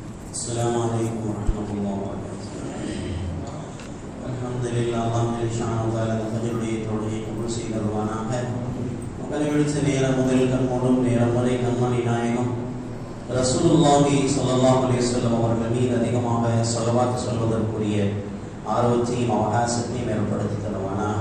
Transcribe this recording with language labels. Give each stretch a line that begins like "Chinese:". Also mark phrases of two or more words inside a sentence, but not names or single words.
Arabic: السلام عليكم ورحمة الله وبركاته. الحمد لله الله سبحانه وتعالى
Tamil: தஜுடைய தொழுகை கபூல் செய்தருவானாக. உங்களில் நேரம் முதல் கண்மூடும் நேரம் வரை கண்மணி நாயகம்
Arabic: رسول الله صلى الله عليه وسلم
Tamil: அவர்கள் மீது அதிகமாக ஸலவாத் சொல்வதற்குரிய ஆர்வத்தையும் அவகாசத்தையும் ஏற்படுத்தி தருவானாக.